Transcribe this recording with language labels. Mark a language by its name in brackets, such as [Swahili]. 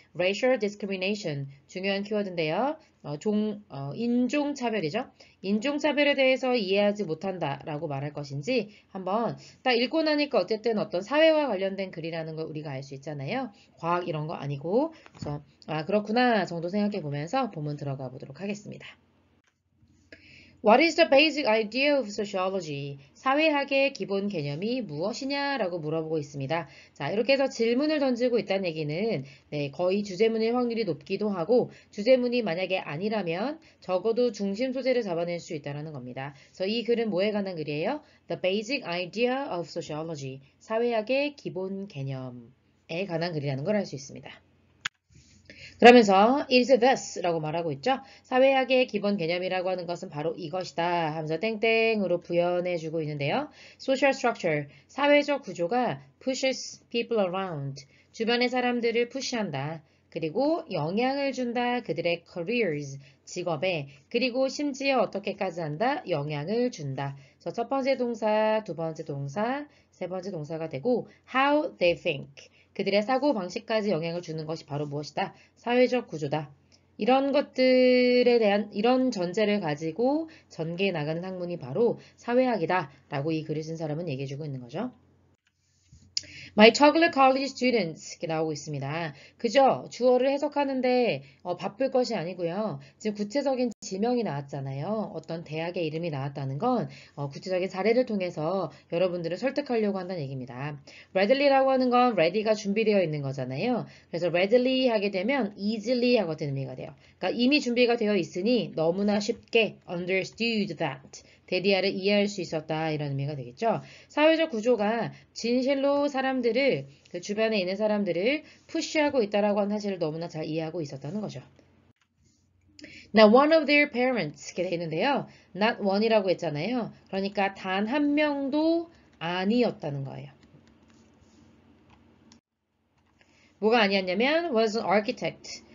[English] racial discrimination [Korean] 중요한 키워드인데요. 인종차별이죠. 인종차별에 대해서 이해하지 못한다라고 말할 것인지 한번 딱 읽고 나니까 어쨌든 어떤 사회와 관련된 글이라는 걸 우리가 알 수 있잖아요. 과학 이런 거 아니고 그래서 그렇구나 정도 생각해 보면서 본문 들어가 보도록 하겠습니다. [English] What is the basic idea of sociology? [Korean] 사회학의 기본 개념이 무엇이냐라고 물어보고 있습니다. 자, 이렇게 해서 질문을 던지고 있다는 얘기는 거의 주제문일 확률이 높기도 하고 주제문이 만약에 아니라면 적어도 중심 소재를 잡아낼 수 있다는 겁니다. 그래서 이 글은 뭐에 관한 글이에요? [English] The basic idea of sociology. [Korean] 사회학의 기본 개념에 관한 글이라는 걸 알 수 있습니다. 그러면서 [English] is this [Korean] 라고 말하고 있죠. 사회학의 기본 개념이라고 하는 것은 바로 이것이다 하면서 땡땡으로 부연해주고 있는데요. [English] social structure, [Korean] 사회적 구조가 [English] pushes people around, [Korean] 주변의 사람들을 푸시한다. 그리고 영향을 준다. 그들의 careers, 직업에. 그리고 심지어 어떻게까지 한다? 영향을 준다. 그래서 첫 번째 동사, 두 번째 동사, 세 번째 동사가 되고 [English] how they think. [Korean] 그들의 사고방식까지 영향을 주는 것이 바로 무엇이다? 사회적 구조다. 이런 것들에 대한 이런 전제를 가지고 전개해 나가는 학문이 바로 사회학이다 라고 이 글을 쓴 사람은 얘기해주고 있는 거죠. [English] My chocolate college students [Korean] 이렇게 나오고 있습니다. 그죠? 주어를 해석하는데 바쁠 것이 아니고요. 지금 구체적인 지명이 나왔잖아요. 어떤 대학의 이름이 나왔다는 건 구체적인 사례를 통해서 여러분들을 설득하려고 한다는 얘기입니다. readly라고 하는 건 ready가 준비되어 있는 거잖아요. 그래서 readily 하게 되면 easily 하고 같은 의미가 돼요. 그러니까 이미 준비가 되어 있으니 너무나 쉽게 [English] understood that [Korean] 데디아를 이해할 수 있었다 이런 의미가 되겠죠. 사회적 구조가 진실로 사람들을 그 주변에 있는 사람들을 푸시하고 있다라고 하는 사실을 너무나 잘 이해하고 있었다는 거죠. [English] Now one of their parents [Korean] 이렇게 돼 있는데요. [English] not one [Korean] 이라고 했잖아요. 그러니까 단 한 명도 아니었다는 거예요. 뭐가 아니었냐면 [English] was an architect.